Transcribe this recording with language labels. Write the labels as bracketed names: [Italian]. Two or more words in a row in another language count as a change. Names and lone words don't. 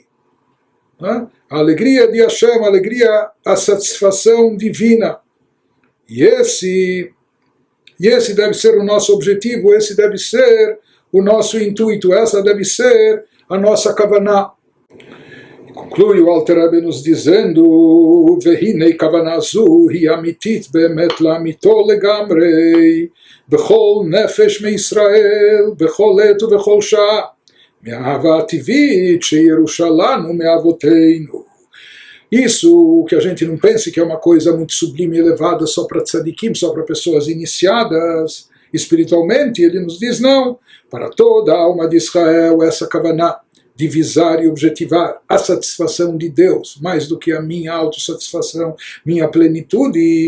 [Portuguese] A alegria de Hashem, a alegria, a satisfação divina. E esse deve ser o nosso objetivo, esse deve ser o nosso intuito, essa deve ser a nossa kavaná. Conclui o Alter Rebbe nos dizendo: [Hebrew] והנה כוונה זו היא אמיתית באמת לאמיתו לגמרי בכל נפש מישראל בכל עת ובכל שעה מאהבה טבעית שירושה לנו מאבותינו. [Portuguese] Isso que a gente não pense que é uma coisa muito sublime e elevada só para tzadikim, só para pessoas iniciadas espiritualmente. Ele nos diz não, para toda a alma de Israel essa kavaná, de visar e objetivar a satisfação de Deus, mais do que a minha autossatisfação, minha plenitude.